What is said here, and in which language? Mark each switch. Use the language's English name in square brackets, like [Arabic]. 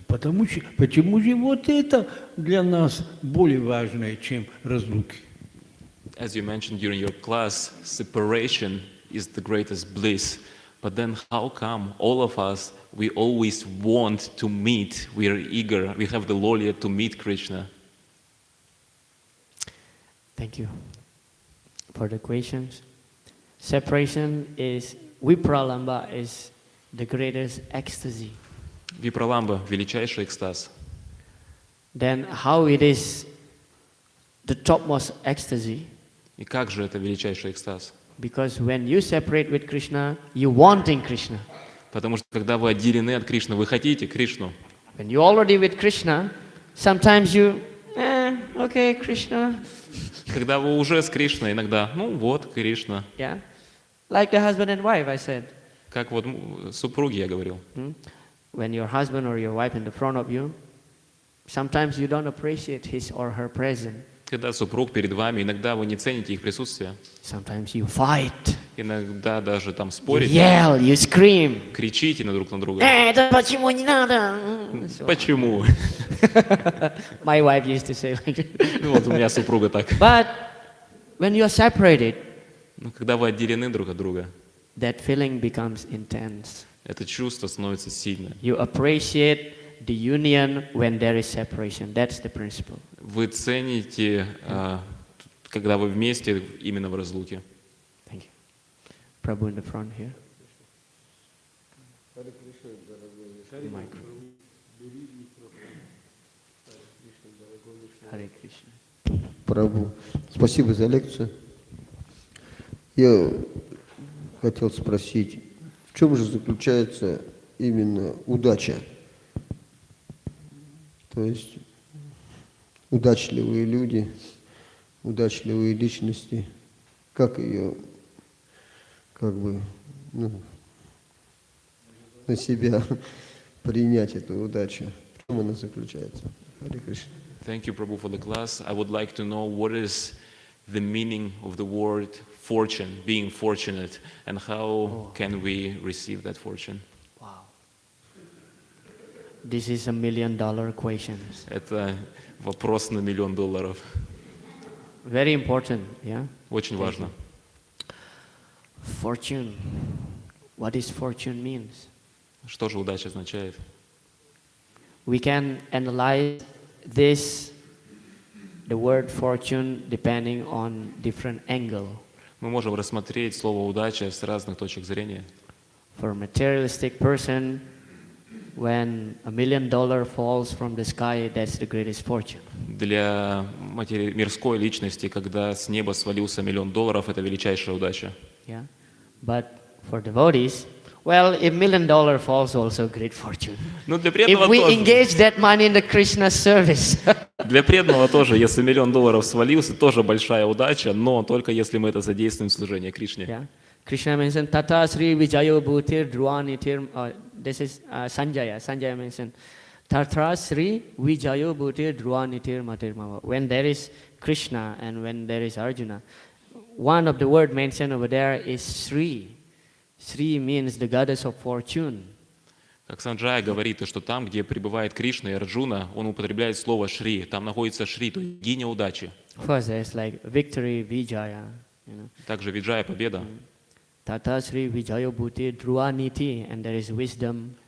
[Russian] Почему же вот это для нас более важное, чем разлуки? [English] As you mentioned during your class, separation is the greatest bliss. But then how come all of us, we always want to meet, we are eager, we have the lolya to meet Krishna? Thank you for the questions. Separation is, Vipralamba is the greatest ecstasy. [Russian] Випраламба – величайший экстаз. [English] Then how it is the topmost ecstasy? [Russian] И как же это величайший экстаз? [English] Because when you separate with Krishna, you wanting Krishna. [Russian] Потому что когда вы отделены от Кришны, вы хотите Кришну. [English] When you're already with Krishna, sometimes you, okay, Krishna. [Russian] Когда вы уже с Кришной, иногда, ну вот, Кришна. [English] Yeah, like the husband and wife, I said. [Russian] Как вот супруги я говорил. [English] When your husband or your wife in the front of you, sometimes you don't appreciate his or her presence. [Russian] Когда супруг перед вами, иногда вы не цените их присутствие. [English] Sometimes you fight. [Russian] Иногда даже там [English] You [Russian] спорите, [English] yell, you scream. [Russian] кричите друг на друга. Это почему не надо? Почему? [English] My wife used to say like that. [Russian] Ну, вот у меня супруга так. [English] But when you're separated, [Russian] Но когда вы отделены друг от друга, [English] that feeling becomes intense. [Russian] это чувство становится сильным. [English] You appreciate the union when there is separation. That's the principle. [Russian] Вы цените, когда вы вместе, именно в разлуке. [English] Thank you. Prabhu in the front here. Micro. Hare Krishna. [Russian] Прабху, спасибо за лекцию. Я хотел спросить, в чем же заключается именно удача? То есть удачливые люди, удачливые личности, как ее, как бы, на себя принять эту удачу? В чем она заключается? Харе Кришна. [English] Thank you, Prabhu, for the class. I would like to know what is the meaning of the word fortune, being fortunate, and how can we receive that fortune? Wow. This is $1 million question. [Russian] Это вопрос на $1 миллион. [English] Very important, yeah? [Russian] Очень важно. [English] Fortune. What is fortune means? [Russian] Что же удача означает? [English] We can analyze this, the word fortune, depending on different angle. [Russian] Мы можем рассмотреть слово «удача» с разных точек зрения. [English] For a materialistic person, when $1 million falls from the sky, that's the greatest fortune. [Russian] Для мирской личности, когда с неба свалился $1 миллион, это величайшая удача. [English] Yeah, but for devotees, well, if $1 million falls, also great fortune. [Russian] Но для преданного [English] If we [Russian] тоже. [English] engage that money in the Krishna service. [Russian] Для преданного тоже, если $1 миллион свалился, тоже большая удача, но только если мы это задействуем в служении Кришне. [English] Yeah. Krishna mentioned [Sanskrit] Tata Sri Vijayo Bhutir Dhruanitir. [English] This is Sanjaya. Sanjaya mentioned [Sanskrit] Tata Sri Vijayo Bhutir Dhruanitir Matir. [English] When there is Krishna and when there is Arjuna, one of the word mentioned over there is Sri. Sri means the goddess of fortune. [Russian] Как Санджая говорит, что там, где пребывает Кришна и Арджуна, он употребляет слово «шри». Там находится Шри, то есть богиня удачи. [English] First, there's like victory, Vijaya. You know. [Russian] Также Виджая – победа. [Sanskrit] Tata Sri Vijayo Bhuti Dhruvaniti, [English] and there is wisdom.